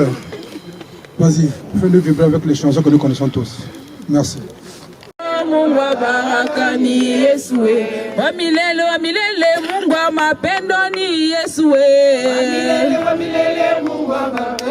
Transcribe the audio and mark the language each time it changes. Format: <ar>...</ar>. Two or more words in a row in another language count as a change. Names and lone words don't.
<fr>Vas-y, fais-nous vibrer avec les chansons que nous connaissons tous. Merci.</fr> <sw>Mungu wa baraka ni Yesu we. Wa milele Mungu wa mapendo ni Yesu we. Wa milele Mungu wa baraka.</sw>